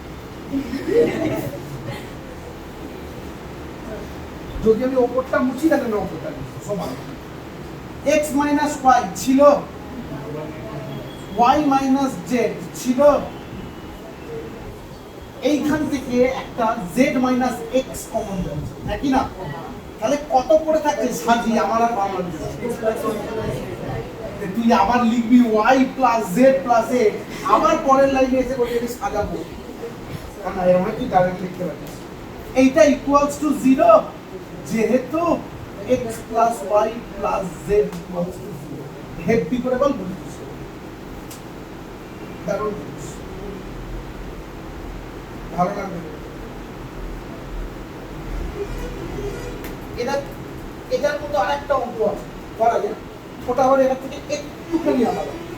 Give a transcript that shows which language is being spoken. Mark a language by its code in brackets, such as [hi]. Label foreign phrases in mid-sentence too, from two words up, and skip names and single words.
[bn] যদি আমি উপরটা মুছি তাহলে আমরা উপরটা লিখব সমান [en] x minus y [bn] ছিল [en] y minus z [bn] ছিল এইখান থেকে একটা [en] z minus x [bn] কমন যাচ্ছে নাকি না তাহলে কত পড়ে থাকছে সাজি আমার আর বাংলা তুই আবার লিখবি [en] y plus z plus a [bn] আবার পরের লাইনে এসে বলবি আমি সাজাবো কারণ এরকম কি ডাইরেক্ট লিখতে পারিস এইটা [en] equals to 0 [bn] যেহেতু [en] x plus y plus z equals to 0 [bn] হেভি করে বল বুঝিস দারুণ ভালো লাগবে এটার মতো আরেকটা অঙ্ক আছে করা যায় ওটা হলো এর থেকে একটুখানি আলাদা